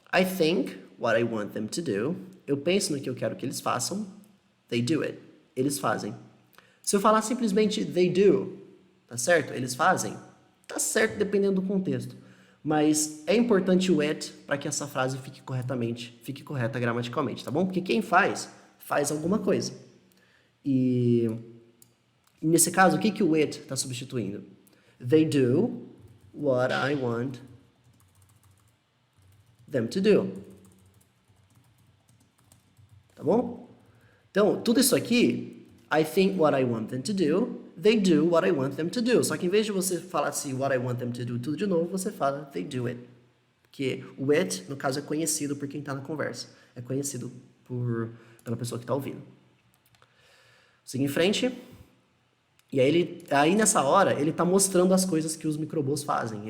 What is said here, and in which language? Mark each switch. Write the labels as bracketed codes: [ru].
[en] I think what I want them to do. [pt] Eu penso no que eu quero que eles façam. [en] They do it. [pt] Eles fazem. Se eu falar simplesmente [en] they do, [pt] tá certo? Eles fazem. Tá certo dependendo do contexto. Mas é importante o it para que essa frase fique correta gramaticalmente, tá bom? Porque quem faz alguma coisa. E nesse caso, o que o it está substituindo? [en] They do what I want them to do. [pt] Tá bom? Então, tudo isso aqui, [en] I think what I want them to do, they do what I want them to do. [pt] Só que em vez de você falar assim, [en] what I want them to do, [pt] tudo de novo, você fala, [en] they do it. [pt] Porque o it, no caso, é conhecido por quem está na conversa. É conhecido pela pessoa que está ouvindo. Siga em frente. E aí nessa hora, ele está mostrando as coisas que os microbos fazem.